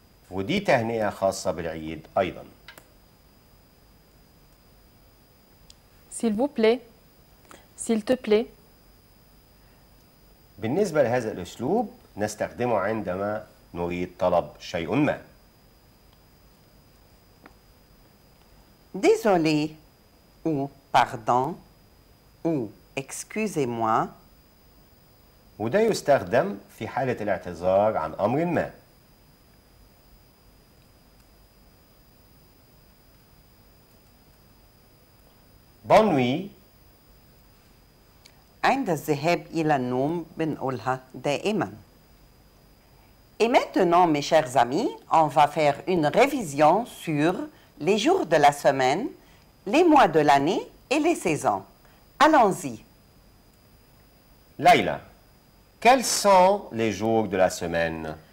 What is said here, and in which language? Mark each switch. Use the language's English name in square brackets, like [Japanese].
[Arabic] ودي تهنئة خاصة بالعيد أيضا. [French] S'il vous plaît. S'il te plaît. [Arabic] بالنسبة لهذا الأسلوب نستخدمه عندما نريد طلب شيء ما. [French] Désolé ou pardon ou excusez-moi. [Arabic] وده يستخدم في حالة الاعتذار عن أمر ما. [French] Bonne nuit. [Arabic] عند الذهاب إلى النوم بنقولها دائما. [French] Et maintenant, mes chers amis, on va faire une révision sur les jours de la semaine, les mois de l'année et les saisons. Allons-y. Laïla, quels sont les jours de la semaine?